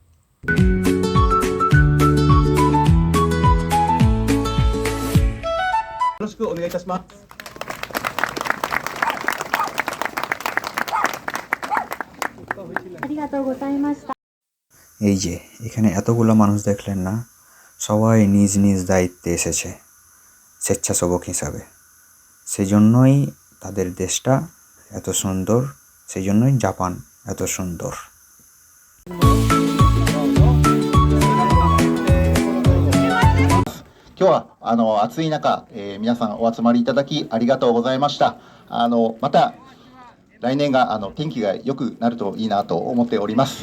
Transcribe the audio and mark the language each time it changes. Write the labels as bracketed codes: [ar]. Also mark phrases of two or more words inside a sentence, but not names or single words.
[bn] এই যে এখানে এতগুলো মানুষ দেখলেন না, সবাই নিজ নিজ দায়িত্বে এসেছে স্বেচ্ছাসেবক হিসাবে। সেই জন্যই তাদের দেশটা এত সুন্দর, সেই জন্যই জাপান এত সুন্দর। [ja] 今日は暑い中、皆さんお集まりいただきありがとうございました。また来年が天気が良くなるといいなと思っております。